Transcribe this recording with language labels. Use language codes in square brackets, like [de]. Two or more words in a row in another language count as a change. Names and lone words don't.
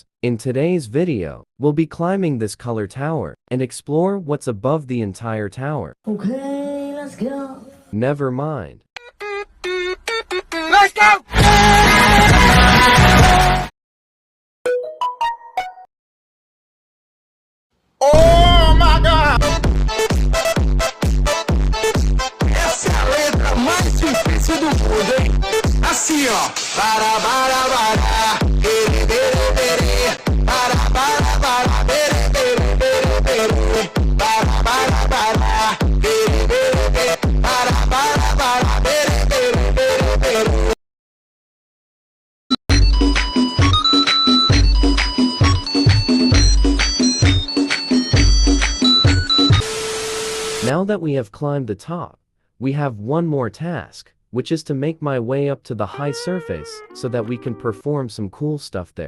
[en] In today's video, we'll be climbing this color tower and explore what's above the entire tower. Okay, let's go. Never mind. Let's go! Oh my God! [pt] Essa é a letra mais difícil do mundo, hein? Assim, ó. Para, bere, bere, bere. Para, bere, bere, bere, bere. Para, bere, bere, bere. Para, bere, bere, bere, bere. [en] Now that we have climbed the top, we have one more task, which is to make my way up to the high surface so that we can perform some cool stuff there.